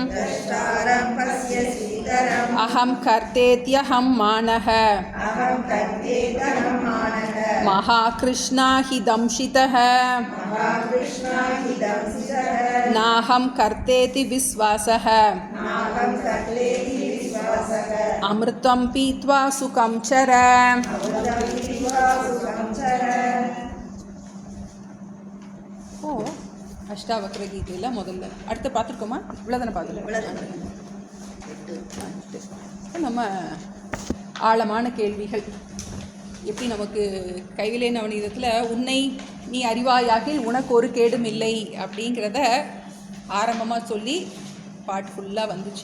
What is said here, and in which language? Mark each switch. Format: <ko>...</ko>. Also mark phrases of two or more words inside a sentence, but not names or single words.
<sa>अहं कर्तेत्यहं मानः महाकृष्णा हि दंशितः. नाहं कर्तेति विश्वासः अमृतं पीत्वा सुखं चर.</sa> <ta>ஓ அஷ்டாவக்ர கீதையில் முதல்ல அடுத்து பார்த்துருக்கோமா? இவ்வளோதானே பார்த்துருக்கோம். நம்ம ஆழமான கேள்விகள் எப்படி நமக்கு கைவிலே நவநீதத்தில் உன்னை நீ அறிவாயாகில் உனக்கு ஒரு கேடும் இல்லை அப்படிங்கிறத ஆரம்பமாக சொல்லி பாட்டு ஃபுல்லாக வந்துச்சு.</ta>